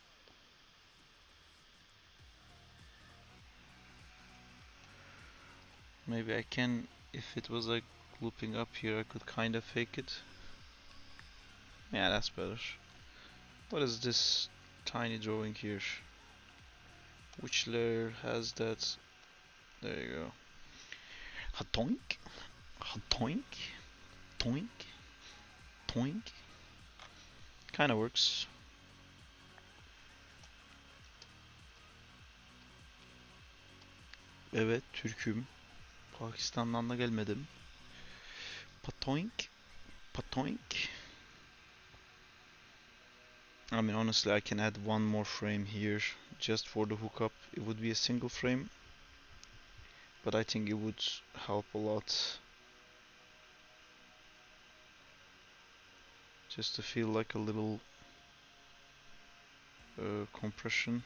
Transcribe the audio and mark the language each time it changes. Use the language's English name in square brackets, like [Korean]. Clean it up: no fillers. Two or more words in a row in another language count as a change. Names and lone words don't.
[English] Maybe I can, if it was like looping up here, I could kind of fake it. Yeah, that's better. What is this tiny drawing here? Which layer has that? There you go. Hatoink, hatoink, toink, toink. Kinda works. [Turkish] Evet, Türk'üm. Pakistan'dan da gelmedim. Patoink, patoink. [English] I mean, honestly, I can add one more frame here just for the hookup. It would be a single frame, but I think it would help a lot just to feel like a little compression.